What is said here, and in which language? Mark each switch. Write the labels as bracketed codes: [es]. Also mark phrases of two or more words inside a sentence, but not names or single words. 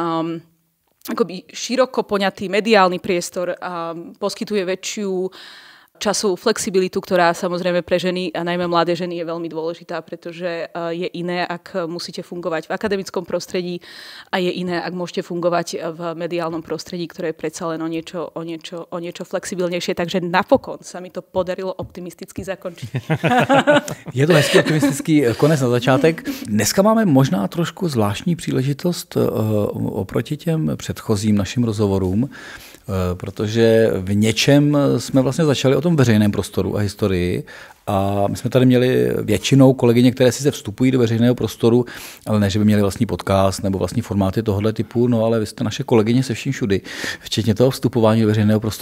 [sk] akoby široko poňatý mediálny priestor poskytuje väčšiu časovú flexibilitu, ktorá samozrejme pre ženy a najmä mladé ženy je veľmi dôležitá, pretože je iné, ak musíte fungovať v akademickom prostredí a je iné, ak môžete fungovať v mediálnom prostredí, ktoré je predsa len o niečo flexibilnejšie. Takže napokon sa mi to podarilo optimisticky zakončiť. [cs] Je to hezký optimistický konec na začátek. Dneska máme možná trošku zvláštní příležitost oproti těm předchozím našim rozhovorům, protože v něčem jsme vlastně začali o tom veřejném prostoru a historii a my jsme tady měli většinou kolegyně, které sice vstupují do veřejného prostoru, ale ne, že by měli vlastní podcast nebo vlastní formáty tohoto typu, no ale vy jste naše kolegyně se vším všudy, včetně toho vstupování do veřejného prostoru.